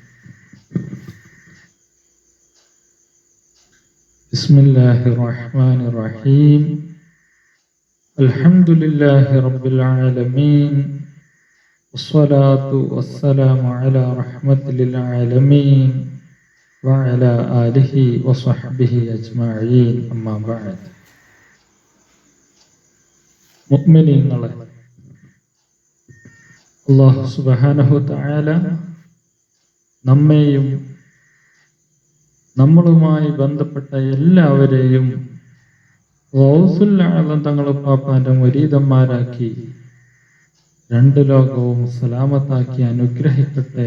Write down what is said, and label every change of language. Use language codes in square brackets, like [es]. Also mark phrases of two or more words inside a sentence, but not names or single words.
[ar] بسم الله الرحمن الرحيم. الحمد لله رب العالمين والصلاة والسلام على رحمة للعالمين وعلى آله وصحبه أجمعين. أما بعد. [ml] മുഅ്മിനീങ്ങളെ, [ar] الله سبحانه وتعالى [ml] നമ്മെയും നമ്മളുമായി ബന്ധപ്പെട്ട എല്ലാവരെയും ഗൗസുൽ ആലം തങ്ങളുടെ പാപ്പാന്റെ മുരീദന്മാരാക്കി രണ്ട് ലോകവും സലാമത്താക്കി അനുഗ്രഹിക്കട്ടെ.